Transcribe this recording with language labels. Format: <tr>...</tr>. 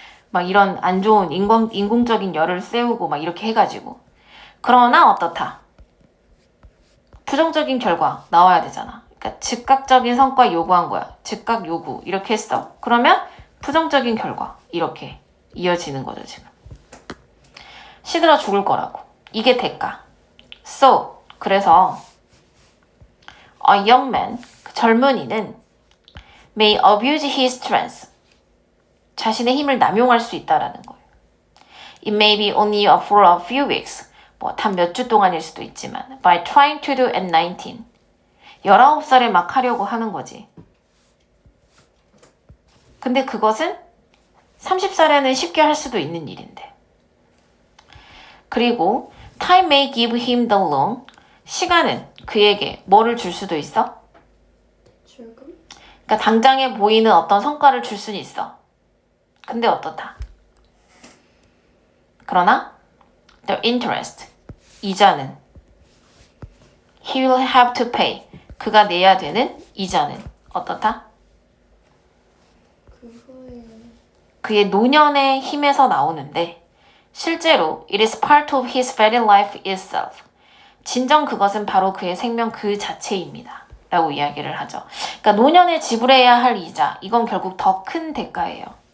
<ko>막 이런 안 좋은 인공적인 열을 쐬우고 막 이렇게 해가지고. 그러나 어떻다? 부정적인 결과 나와야 되잖아. 그러니까 즉각적인 성과 요구한 거야. 즉각 요구 이렇게 했어. 그러면 부정적인 결과 이렇게 이어지는 거죠, 지금. 시들어 죽을 거라고. 이게 대가.</ko> <en>So,</en> <ko>그래서</ko> <en>a young man,</en> <ko>그 젊은이는</ko> <en>may abuse his strength.</en> <ko>자신의 힘을 남용할 수 있다라는 거예요.</ko> <en>It may be only for a few weeks.</en> <ko>뭐 단 몇 주 동안일 수도 있지만</ko> <en>by trying to do at 19.</en> <ko>19살에 막 하려고 하는 거지. 근데 그것은 30살에는 쉽게 할 수도 있는 일인데. 그리고</ko> <en>time may give him the loan.</en> <ko>시간은 그에게 뭐를 줄 수도 있어? 출금? 그러니까 당장에 보이는 어떤 성과를 줄 수는 있어. 근데 어떻다? 그러나</ko> <en>the interest,</en> <ko>이자는</ko> <en>he will have to pay.</en> <ko>그가 내야 되는 이자는 어떻다? 그의 노년의 힘에서 나오는데 실제로</ko> <en>it is part of his very life itself.</en> <ko>진정 그것은 바로 그의 생명 그 자체입니다. 라고 이야기를 하죠. 그러니까 노년에 지불해야 할 이자, 이건 결국 더 큰 대가예요.</ko>